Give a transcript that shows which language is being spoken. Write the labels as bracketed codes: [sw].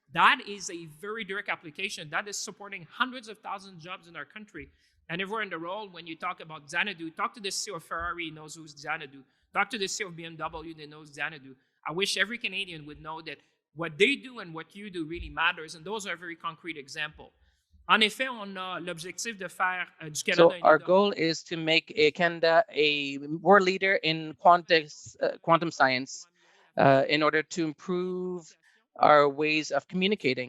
[en] That is a very direct application. That is supporting hundreds of thousands of jobs in our country. And everywhere in the world, when you talk about Xanadu, talk to the CEO of Ferrari, he knows who's Xanadu. Talk to the CEO of BMW, they know Xanadu. I wish every Canadian would know that what they do and what you do really matters, and those are very concrete examples. [fr] En effet, on a l'objectif de faire du Canada [en] So our goal is to make Canada a world leader in quantum science in order to improve our ways of communicating.